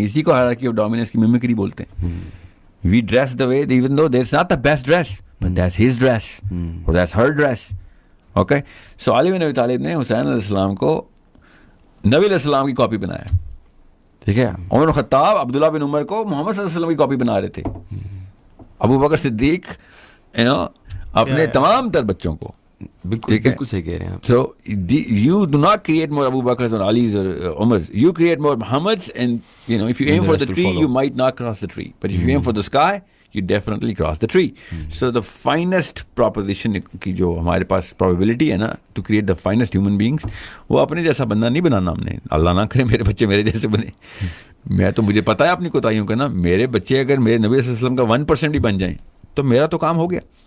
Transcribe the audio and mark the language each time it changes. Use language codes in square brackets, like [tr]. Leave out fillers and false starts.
[en] اسی کو hierarchy of dominance کی میمکری بولتے ہیں. We dress the way even though there is not the best dress but that's his dress اور that's her dress. [ur] اوکے, سو علی بن ابی طالب نے حسین علیہ السلام کو نبی علیہ السلام کی کاپی بنایا. ٹھیک ہے, عمر خطاب عبداللہ بن عمر کو محمد صلی اللہ علیہ وسلم کی کاپی بنا رہے تھے. ابو بکر صدیق اپنے تمام تر بچوں کو. بالکل صحیح کہہ رہے ہیں. [en] So you do not create more Abu Bakrs or Alis or Umars. You create more Muhammads, and if you aim for the tree, you might not cross the tree. But if you aim for the sky, you definitely cross the tree. So the finest proposition [ur] کی جو ہمارے پاس probability ہے نا [en] to create the finest human beings, [ur] وہ اپنے جیسا بندہ نہیں بنانا ہم نے. اللہ نہ کرے میرے بچے میرے جیسے بنے. میں تو مجھے پتا ہے اپنی کوتاہیوں کا نا. میرے بچے اگر میرے نبی صلی اللہ علیہ وسلم کا 1% بھی بن جائیں تو میرا تو کام ہو گیا.